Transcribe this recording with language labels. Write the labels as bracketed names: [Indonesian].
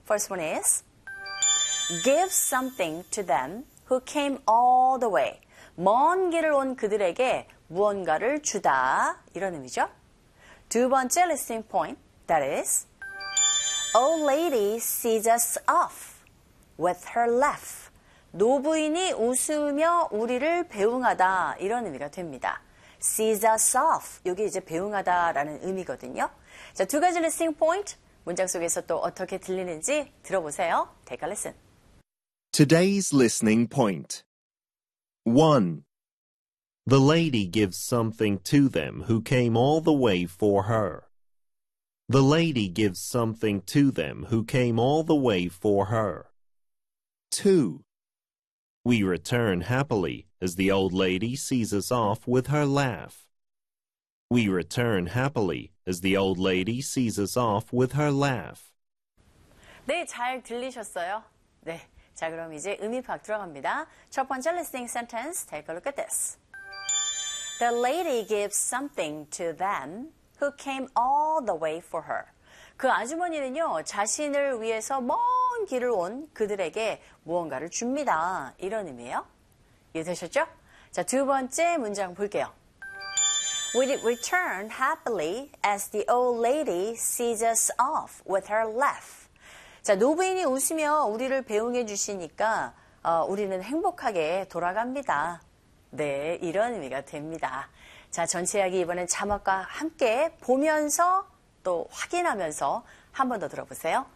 [English] First one is Give something to them who came all the way. [Korean] 먼 길을 온 그들에게 무언가를 주다. 이런 의미죠. 두 번째 listening point. [English] That is, old lady sees us off with her laugh. [Korean] 노부인이 웃으며 우리를 배웅하다 이런 의미가 됩니다. [English] Sees us off, [Korean] 이게 이제 배웅하다라는 의미거든요. 자, 두 가지 listening point, 문장 속에서 또 어떻게 들리는지 들어보세요. [English] Take a listen. Today's listening point. 1. The lady gives something to them who came all the way for her. The lady gives something to them who came all the way for her. 2. We return happily as the old lady sees us off with her laugh. We return happily as the old lady sees us off with her laugh. [Korean] 네, 잘 들리셨어요? 네, 자 그럼 이제 의미 파악 들어갑니다. 첫 번째 listening sentence, [English] take a look at this. The lady gives something to them. Who came all the way for her. [Korean] 그 아주머니는요, 자신을 위해서 먼 길을 온 그들에게 무언가를 줍니다. 이런 의미예요. 이해되셨죠? 자, 두 번째 문장 볼게요. [English] We return happily as the old lady sees us off with her laugh. [Korean] 자, 노부인이 웃으며 우리를 배웅해 주시니까 우리는 행복하게 돌아갑니다. 네, 이런 의미가 됩니다. 자, 전체 이야기 이번엔 자막과 함께 보면서 또 확인하면서 한 번 더 들어보세요.